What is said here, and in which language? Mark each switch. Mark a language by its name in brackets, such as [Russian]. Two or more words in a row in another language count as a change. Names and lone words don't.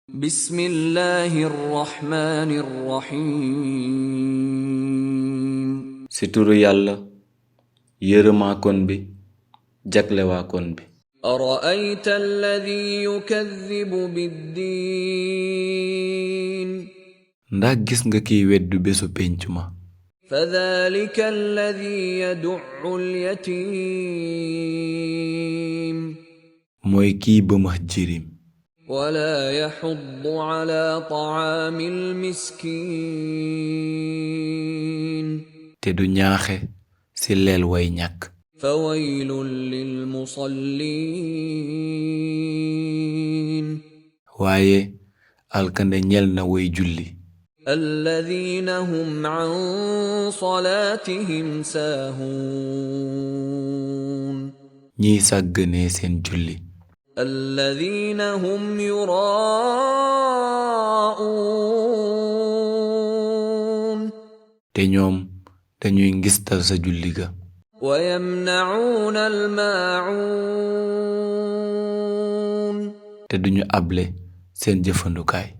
[Arabic] بسم الله الرحمن الرحيم [Wolof] ci turu yàlla yërëmaakon bi jaglewaakoon bi. [Arabic] أرأيت الذي يكذب بالدين [Wolof] ndax gis nga kiy weddu bésu pénc ma. [Arabic] فذلك الذي يدع اليتيم [Wolof] mooy kiy bëmax jirim [Arabic] ولا يحض على طعام المسكين [Wolof] te du ñaaxe ci leel way ñàkk. [Arabic] فويل للمصلين [Wolof] waaye alkande ñel na way julli [Arabic] الذين هم عن صلاتهم ساهون [Wolof] ñiy sàgganee seen julli [Arabic] الذين هم يراءون [Wolof] te ñoom dañuy ngistal sa julli ga [Arabic] ويمنعون الماعون [Wolof] te duñu able seen jëfandukaay.